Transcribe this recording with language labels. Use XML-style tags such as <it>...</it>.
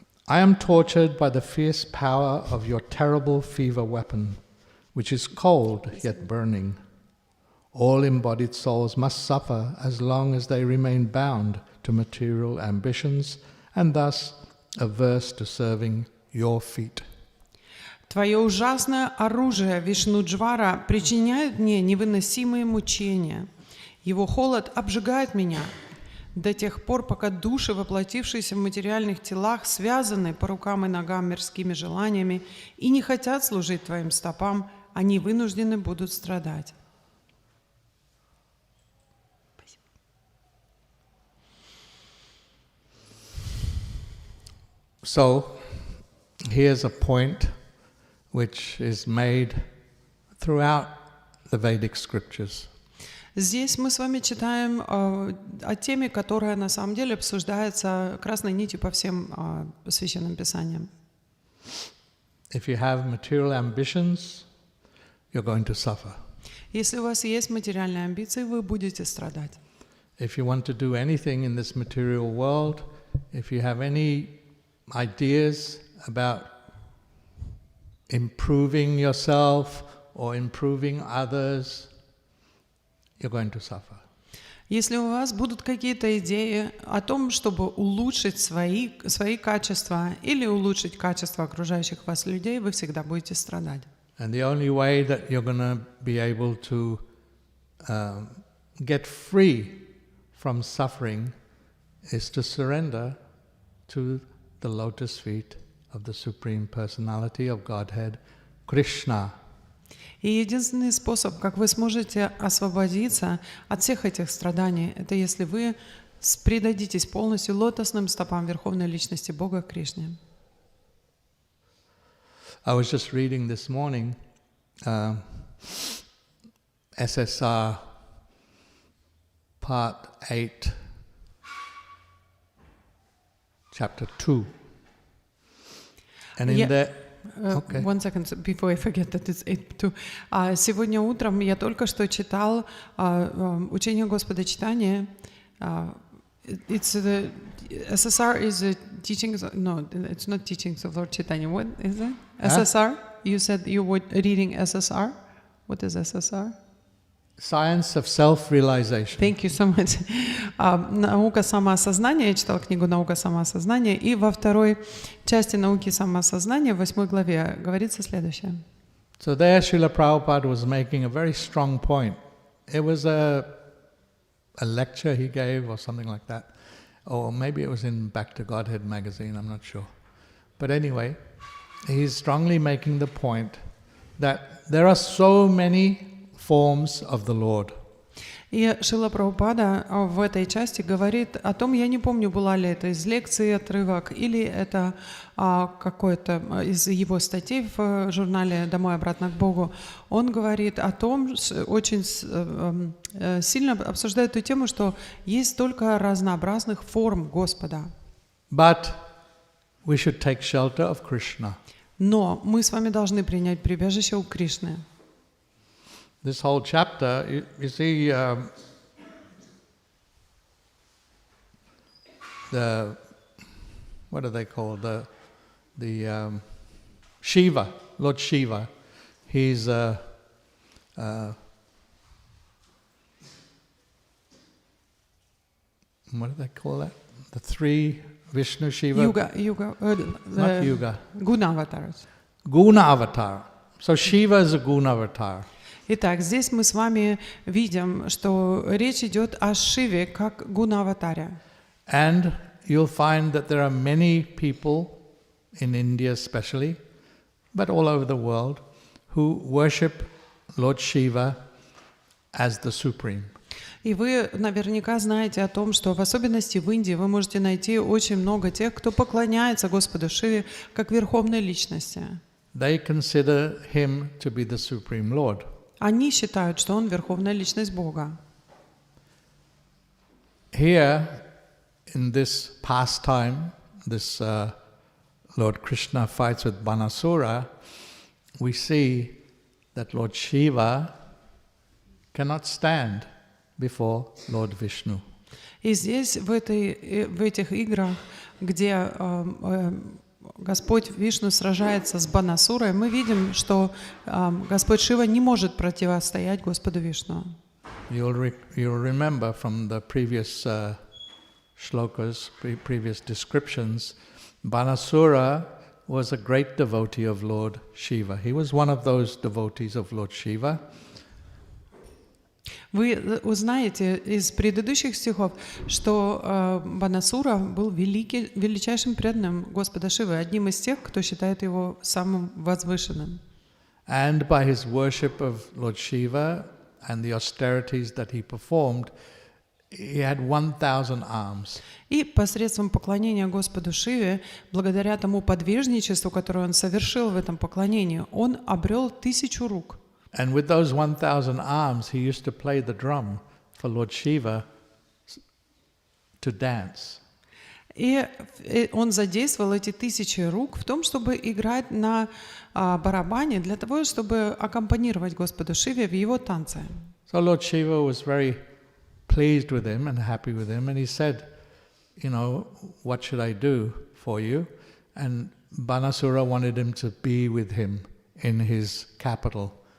<en>I am tortured by the fierce power of your terrible fever weapon, which is cold yet burning. All embodied souls must suffer as long as they remain bound to material ambitions and thus averse to serving your feet.</en> <ru>Твое ужасное оружие, Вишну-джвара, причиняет мне невыносимые мучения. Его холод обжигает меня до тех пор, пока души, воплотившиеся в материальных телах, связаны по рукам и ногам мирскими желаниями и не хотят служить Твоим стопам, они вынуждены будут страдать.</ru> <en>So, here's a point which is made throughout the Vedic scriptures.</en> <ru>Здесь мы с вами читаем о теме, которая на самом деле обсуждается красной нитью по всем священным писаниям.</ru> <en>If you have material ambitions, you're going to suffer.</en> <ru>Если у вас есть материальные амбиции, вы будете страдать.</ru> <en>If you want to do anything in this material world, if you have any ideas about improving yourself or improving others, you're going to suffer.</en> <ru>Если у вас будут какие-то идеи о том, чтобы улучшить свои качества или улучшить качества окружающих вас людей, вы всегда будете страдать.</ru> <en>And the only way that you're going to be able to get free from suffering is to surrender to the lotus feet of the Supreme Personality of Godhead, Krishna.</en> <ru>И единственный способ, как вы сможете освободиться от всех этих страданий, это если вы предадитесь полностью лотосным стопам Верховной Личности Бога Кришне.</ru> <en>I was just reading this morning SSR Part 8, Chapter 2. And in there... Okay. One second, before I forget that it's 8:2.</en> <ru>Сегодня утром я только что читал учение Господа читания.</ru> <en>It's the SSR is the teachings. No, it's not teachings of Lord Chaitanya. What is it? SSR? You said you were reading SSR. What is SSR? Science of Self-Realization. Thank you so much.</en> <ru>Наука самоосознания. Я читала книгу «Наука самоосознания». И во второй части науки самоосознания, в 8 главе, говорится следующее.</ru> <en>So there Srila Prabhupada was making a very strong point. It was a lecture he gave or something like that. Or maybe it was in Back to Godhead magazine, I'm not sure. But anyway, he's strongly making the point that there are so many forms of the Lord.</en> <ru>И Шрила Прабхупада в этой части говорит о том, я не помню, была ли это из лекции отрывок, или это какой-то из его статей в журнале «Домой обратно к Богу». Он говорит о том, очень сильно обсуждает эту тему, что есть столько разнообразных форм Господа.</ru> <en>But we should take shelter of Krishna.</en> <ru>Но мы с вами должны принять прибежище у Кришны.</ru> <en>This whole chapter, you see, the what do they call the Shiva, Lord Shiva. He's what do they call that? The three Vishnu Shiva. Not Yuga. Guna avatars. Guna avatar. So Shiva is a Guna avatar.</en> <ru>Итак, здесь мы с вами видим, что речь идет о Шиве как гуна-аватаре.</ru> <en>And you'll find that there are many people in India especially, but all over the world, who worship Lord Shiva as the Supreme.</en> <ru>И вы наверняка знаете о том, что в особенности в Индии вы можете найти очень много тех, кто поклоняется Господу Шиве как Верховной Личности.</ru> <en>They consider him to be the Supreme Lord.</en> <ru>Они считают, что он Верховная Личность Бога.</ru> <en>Here, in this pastime, this Lord Krishna fights with Banasura, we see that Lord Shiva cannot stand before Lord Vishnu.</en> <ru>И здесь, в этих играх, где Господь Вишну сражается с Банасурой, мы видим, что Господь Шива не может противостоять Господу Вишну.</ru> <en>You'll remember from the previous shlokas, previous descriptions, Banasura was a great devotee of Lord Shiva. He was one of those devotees of Lord Shiva.</en> <ru>Вы узнаете из предыдущих стихов, что Банасура был величайшим преданным Господа Шивы, одним из тех, кто считает его самым возвышенным.</ru> <en>And by his worship of Lord Shiva and the austerities that he performed, he had 1,000 arms.</en> <ru>И посредством поклонения Господу Шиве, благодаря тому подвижничеству, которое он совершил в этом поклонении, он обрел 1000 рук.</ru> <en>And with those 1,000 arms, he used to play the drum for Lord Shiva to dance.</en> <ru>И он задействовал эти 1000 рук в том, чтобы играть на барабане для того, чтобы аккомпанировать Господу Шиве в его танце.</ru> <en>So Lord Shiva was very pleased with him and happy with him, and he said, you know, what should I do for you? And Banasura wanted him to be with him in his capital.</en>